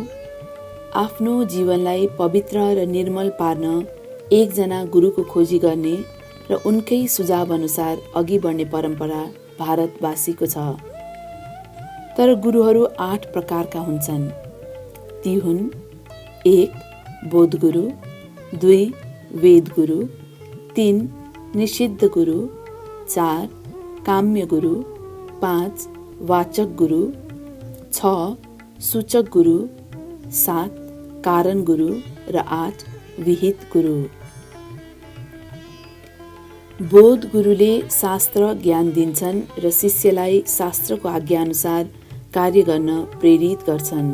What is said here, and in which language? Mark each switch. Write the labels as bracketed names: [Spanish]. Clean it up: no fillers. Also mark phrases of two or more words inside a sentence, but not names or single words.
[Nepali] आफ्नो जीवनलाई पवित्र र निर्मल पार्न एकजना गुरुको खोजी गर्ने र उनकै सुझाव अनुसार अघि बढ्ने परम्परा भारतवासीको छ। तर गुरुहरू 8 प्रकारका हुन्छन्। ती हुन्: 1. बोध गुरु, 2. वेद गुरु, 3. निषिद्ध गुरु, 4. काम्य गुरु, 5. वाचक गुरु, 6. सूचक गुरु, 7. कारण गुरु र 8. विहित गुरु। बोध गुरुले शास्त्र ज्ञान दिन्छन् र शिष्यलाई शास्त्रको आज्ञाअनुसार कार्य गर्न प्रेरित गर्छन्।